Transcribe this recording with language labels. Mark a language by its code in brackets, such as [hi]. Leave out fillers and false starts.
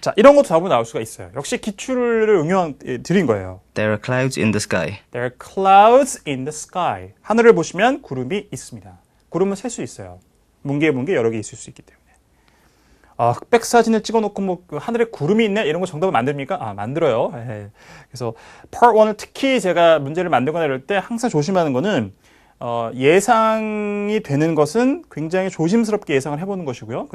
[ko] 자, 이런 것도 답으로 나올 수가 있어요. 역시 기출을 응용 드린 거예요. [en] There are clouds in the sky. There are clouds in the sky. [ko] 하늘을 보시면 구름이 있습니다. 구름은 셀 수 있어요. 뭉게 여러 개 있을 수 있기 때문에. 흑백 사진을 찍어놓고 뭐 하늘에 구름이 있네 이런 거 정답을 만듭니까? 만들어요. 그래서 Part 1을 특히 제가 문제를 만들거나 이럴 때 항상 조심하는 거는 예상이 되는 것은 굉장히 조심스럽게 예상을 해보는 것이고요.